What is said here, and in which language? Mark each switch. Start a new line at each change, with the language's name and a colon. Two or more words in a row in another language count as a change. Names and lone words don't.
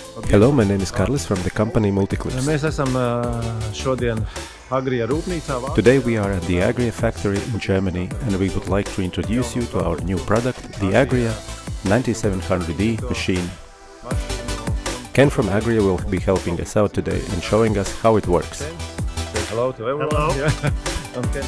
English: Hello, my name is Karlis from the company Multiclips.
Latvian: Mēs esam šodien Agria rūpnīcā.
English: Today we are at the Agria factory in Germany and we would like to introduce you to our new product, the Agria 9700D machine. Ken from Agria will be helping us out today and showing us how it works. Say hello to everyone. Hello. Yeah.